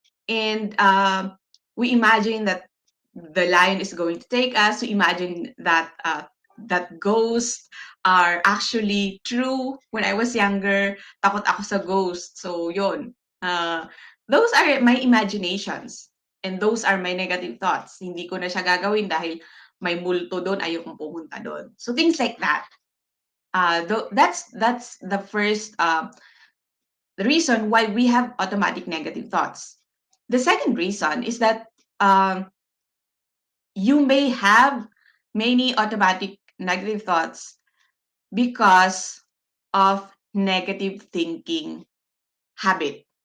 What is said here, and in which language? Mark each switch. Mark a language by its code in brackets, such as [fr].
[en] And we imagine that the lion is going to take us. We imagine that that ghosts are actually true. When I was younger, [tl] takot ako sa ghost. [en] So, yun. Those are my imaginations. And those are my negative thoughts. [tl] Hindi ko na siya gagawin dahil may multo doon, ayokong pumunta doon. [en] So, things like that. That's the first the reason why we have automatic negative thoughts. The second reason is that you may have many automatic negative thoughts because of negative thinking habit.